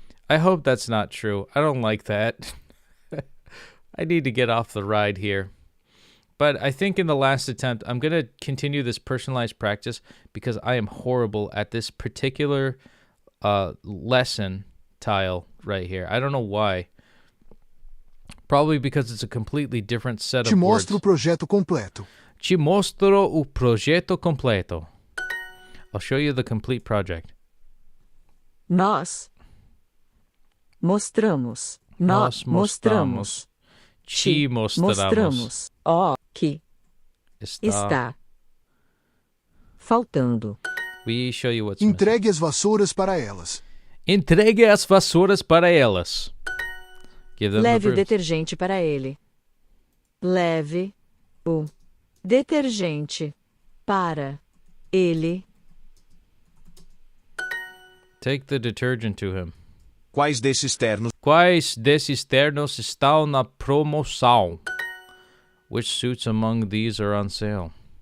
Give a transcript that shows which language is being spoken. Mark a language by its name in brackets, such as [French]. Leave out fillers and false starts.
[English] I hope that's not true. I don't like that. I need to get off the ride here. But I think in the last attempt, I'm going to continue this personalized practice because I am horrible at this particular lesson tile right here. I don't know why. Probably because it's a completely different set [Portuguese] Te [English] of words. [Portuguese] mostro o projeto completo. Te mostro o projeto completo. [English] I'll show you the complete project. [Portuguese] Nós mostramos. Nós mostramos. Te mostramos. O que Está. está faltando. [English] We show you what's missing. [Portuguese] Entregue as vassouras para elas. Entregue as vassouras para elas. [English] Give them [Portuguese] Leve [English] the [Portuguese] o [English] brooms. [Portuguese] detergente para ele. Leve o detergente para ele. [English] Take the detergent to him. [Portuguese] Quais desses ternos Quais desses ternos estão na promoção? [English] Which suits among these are on sale?